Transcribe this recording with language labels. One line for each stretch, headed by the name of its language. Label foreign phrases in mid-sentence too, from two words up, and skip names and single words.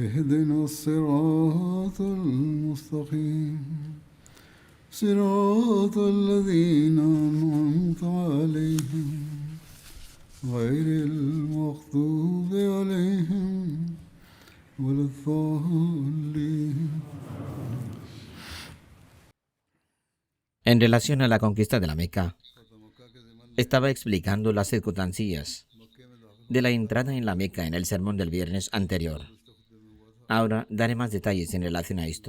Arabic: اهدنا الصراط المستقيم صراط الذين أنعمت عليهم غير المغضوب عليهم ولا الضالين.
Spanish: En relación a la conquista de la Meca, estaba explicando las circunstancias de la entrada en la Meca en el sermón del viernes anterior. Ahora daré más detalles en relación a esto.